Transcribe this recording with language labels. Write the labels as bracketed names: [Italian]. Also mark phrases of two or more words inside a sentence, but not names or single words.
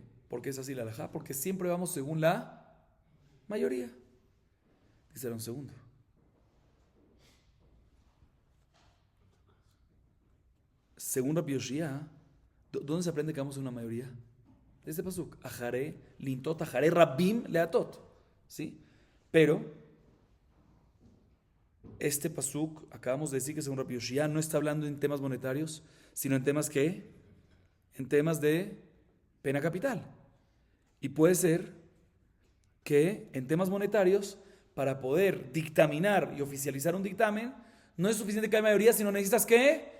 [Spanish] ¿Por qué es así la halajá? Porque siempre vamos según la mayoría. Dice un segundo. Según Rabbi Yoshia, ¿dónde se aprende que vamos en una mayoría? De este pasuk. [Hebrew] אחרי, לנטות, אחרי, רבים, להטות. [Spanish] ¿Sí? Pero, este pasuk, acabamos de decir que según Rabbi Yoshia, no está hablando en temas monetarios, sino en temas ¿qué? En temas de pena capital. Y puede ser que en temas monetarios, para poder dictaminar y oficializar un dictamen, no es suficiente que haya mayoría, sino necesitas ¿qué?